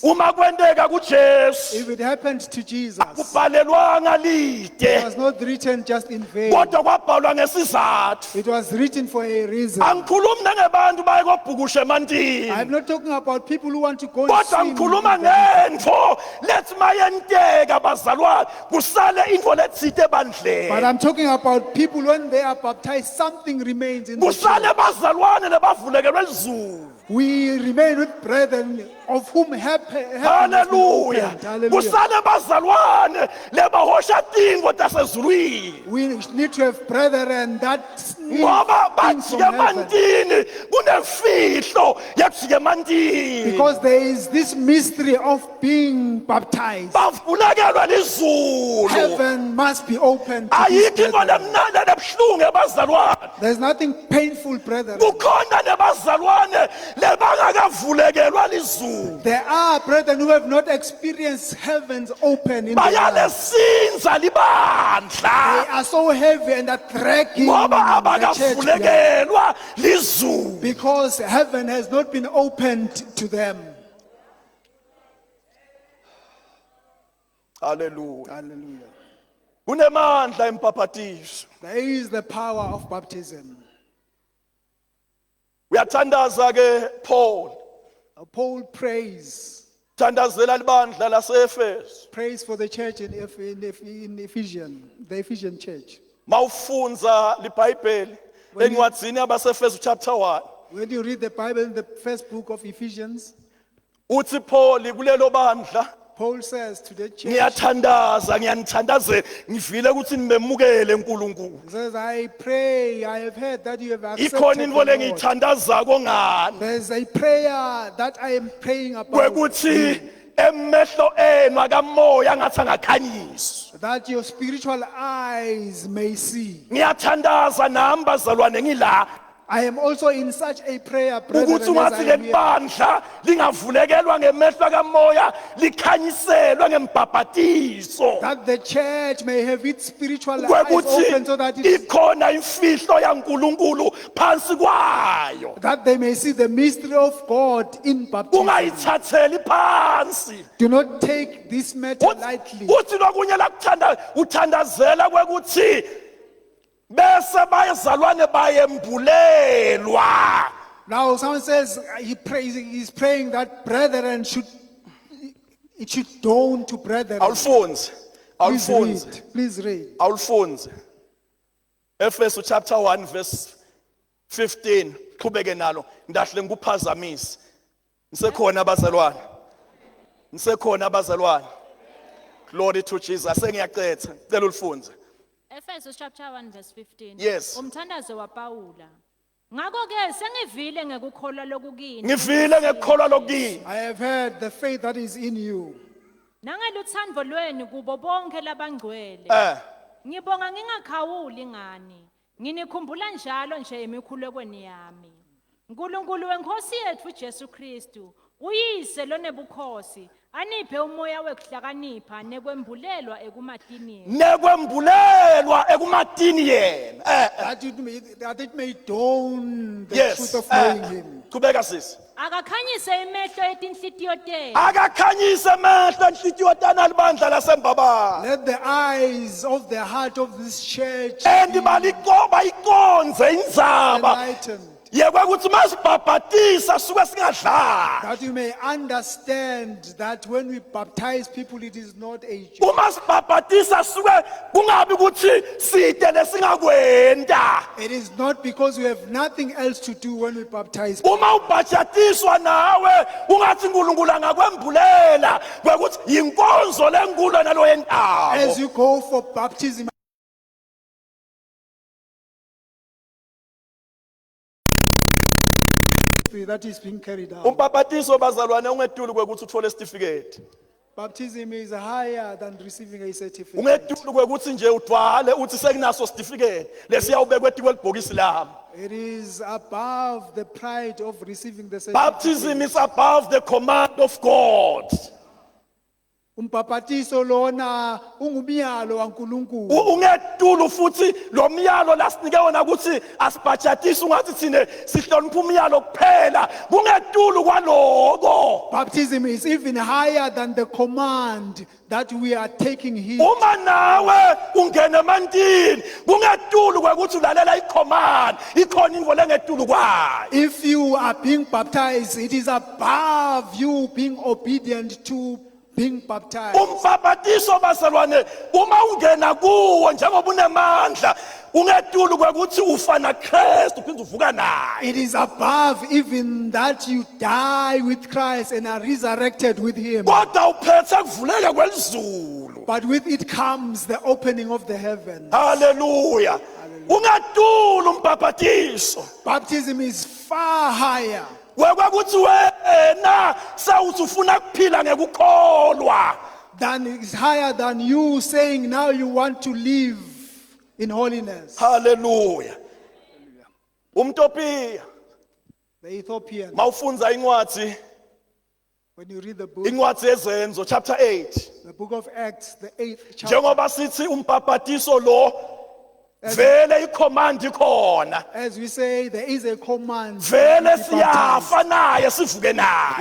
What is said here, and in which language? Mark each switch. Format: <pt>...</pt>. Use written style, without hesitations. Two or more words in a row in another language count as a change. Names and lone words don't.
<ss>Uma kwendeka kuJesu,</ss> <en>If it happened to Jesus, it</en> <ss>kubhalelwanga lide.</ss> <en>was not written just in vain.</en> <ss>Kodwa kwabhalwa ngesizathu.</ss> <en>It was written for a reason.</en> <ss>Angikhulumi nangebantu baye kobhukusha emantini.</ss> <en>I'm not talking about people who want to go and</en> <ss>Kodwa</ss> <en>swim.</en> <ss>ngikhuluma</ss> <en>in the-</en> <ss>ngentfo lethi mayenteka bazalwane kusale intfo letsite</ss> <en>But</en> <ss>ebandleni.</ss> <en>I'm talking about people when they are baptized, something remains in the</en> <ss>Kusale</ss> <en>church.</en> <ss>bazalwane lebavulekelwe lizulu.</ss> <en>We remain with brethren of whom heaven has been Hallelujah. opened. Hallelujah.</en> <ss>Kusale bazalwane lebahosha tintfo tasezulwini.</ss> <en>We need to have brethren that need</en> <ss>Ngoba</ss> <en>things</en> <ss>bajike</ss> <en>from heaven.</en> <ss>emantini kunemfihlo yekujike emantini.</ss> <en>Because there is this mystery of being baptized.</en> <ss>Bavulekelwe lizulu.</ss> <en>Heaven must be open to these</en> <ss>Ayikho into</ss> <en>brethren.</en> <ss>lemnandi lebuhlungu ebazalwane.</ss> <en>There's nothing painful, brethren.</en> <ss>Kukhona nebazalwane lebangakavulekelwa lizulu.</ss> <en>There are brethren who have not experienced heavens open in their lives.</en> <ss>Bayalesinza</ss> <en>They</en> <ss>libandla</ss> <en>are so heavy and are dragging</en> <ss>ngoba</ss> <en>the church behind</en> <ss>abakavulekelwa lizulu.</ss> <en>because heaven has not been opened to them. Hallelujah. Hallelujah.</en> <ss>Kunemandla empapatiso.</ss> <en>There is the power of baptism.</en> <ss>Uyathandaza ke Paul.</ss> <en>Paul prays</en> <ss>Thandazela libandla lase-Efeso.</ss> <en>for the church in Ephesians, the Ephesian church.</en> <ss>Mawufunza libhayibheli encwadzini yabase-Efeso chapter 1.</ss> <en>When you read the Bible in the first book of Ephesians,</en> <ss>Uthi Paul kulelo bandla</ss> <en>Paul says to the church,</en> <ss>ngiyathandaza ngiyanithandazela ngivile ukuthi nimemukele uNkulunkulu.</ss> <en>he says, I pray, I have heard that you have</en> <ss>Ikhona</ss> <en>accepted</en> <ss>intfo</ss> <en>the Lord.</en> <ss>lengiyithandazako ngani</ss> <en>There's a prayer that I am praying about,</en> <ss>kwekuthi emehlo enu akamoya ngathi angakhanyiswa.</ss> <en>that your spiritual eyes may see.</en> <ss>Ngiyathandaza nami bazalwane ngila</ss> <en>I am also in such a prayer,</en> <ss>ukuthi</ss> <en>brethren, as</en> <ss>ungathi</ss> <en>I am</en> <ss>leli</ss> <en>here,</en> <ss>bandla lingavulekelwa ngemehlo kamoya likhanyiselwe ngembhabhatiso</ss> <en>that the church may have its spiritual eyes open</en> <ss>kwekuthi</ss> <en>so that,</en> <ss>ikhona imfihlo yaNkulunkulu phansi kwayo.</ss> <en>that they may see the mystery of God in baptism.</en> <ss>Ungayithatheli phansi.</ss> <en>Do not take this matter lightly.</en> <ss>Uthi lokunye uthandazela kwekuthi bese bayizalwane bayembulelwa.</ss> <en>Now someone says he's praying that brethren it should dawn to brethren.</en> <ss>Awufunze.</ss> <en>Please</en> <ss>Awufunze.</ss> <en>read. Please read.</en> <ss>Awufunze. Efeso</ss> <en>chapter 1 verse 15.</en> <ss>Qhubeke nalo. Ndahle ngikuphazamise. Nisekhona abazalwane. Nisekhona abazalwane.</ss> <en>Glory to Jesus.</en> <ss>Sengiyaqetha. Cela ulifunze.</ss> <en>Efeso chapter 1 verse 15. Yes.</en> <ss>Umthandazo waPawula. Ngakho-ke sengivile ngekukholwa lokukini. Ngivile ngekukholwa lokini.</ss> <en>I have heard the faith that is in you.</en> <ss>Nangeluthando lwenu kubo bonke labangcwele. Ngibonga ngingakhawuli ngani. Nginikhumbula njalo nje emikhulekweni yami. Nkulunkulu wenkosi yethu Jesu Kristu, uyise lonebukhosi, aniphe umoya wekuhlakanipha nekwembulelwa ekumatini. Nekwembulelwa ekumatini yena.</ss> <en>That it may dawn the Yes. truth of knowing him.</en> <ss>Qhubeka sisi. Akakhanyise imehlo etinhlitiyo tenu. Akakhanyise amehlo enhlitiyo tana libandla lasembabala.</ss> <en>Let the eyes of the heart of this church And be</en> <ss>bayikonze indzaba</ss> <en>enlightened.</en> <ss>yekwe ukuthi masibhabhatisa suke singadlali.</ss> <en>That you may understand that when we baptize people, it is not a joke.</en> <ss>Uma sibhabhatisa suke kungabi ukuthi side lesingakwenda.</ss> <en>It is not because we have nothing else to do when we baptize people.</en> <ss>Uma ubhajatiswa nawe ungathi uNkulunkulu angakwembulela kwekuthi yinkonzo lenkulu nalo yentabo.</ss> <en>As you go for baptism, that is being carried out.</en> <ss>Umbhabhatiso bazalwane ungeduli kwekuthi uthole certificate.</ss> <en>Baptism is higher than receiving a certificate. Ungeduli kwekuthi nje udwale uthi sekunaso certificate lesiyawubekwe etikwe libhokisi lami. It is above the pride of receiving the certificate. Baptism is above the command of God.</en> <ss>Umbhapatiso lona ungumyalo waNkulunkulu. Ungeduli futhi lo myalo lasinike wona ukuthi asibhajatise ungathi thine sihlonipha umyalo kuphela. Kungeduli kwaloko.</ss> <en>Baptism is even higher than the command that we are taking heed.</en> <ss>Uma nawe ungena emantini kungeduli kwekuthi ulalela icommand ikhona into lengeduli kwayo.</ss> <en>If you are being baptized, it is above you being obedient to being baptized.</en> <ss>Umbhabhatiso bazalwane uma ungena kuwo njengoba unemandla ungeduli kwekuthi ufana Kristu uphinde uvuka naye.</ss> <en>It is above even that you die with Christ and are resurrected with him.</en> <ss>Kodwa uphethe kuvuleka kwelizulu.</ss> <en>But with it comes the opening of the heavens. Hallelujah.</en> <ss>Ungeduli umbhabhatiso.</ss> <en>Baptism is far higher</en> <ss>Kwekuthi wena sawuthi ufuna kuphila ngekukholwa.</ss> <en>than is higher than you saying now you want to live in holiness.</en> <ss>Hallelujah. Umtopiya</ss> <en>The Ethiopian,</en> <ss>mawufunza incwadi</ss> <en>when you read the book,</en> <ss>yezenzo chapter 8</ss> <en>the book of Acts, the 8th chapter,</en> <ss>njengoba sithi umbhabhatiso lo vele icommand ikhona</ss> <en>as we say, there is a command.</en> <ss>vele</ss> <en>to be baptized.</en> <ss>siyafa naye sivuke naye</ss>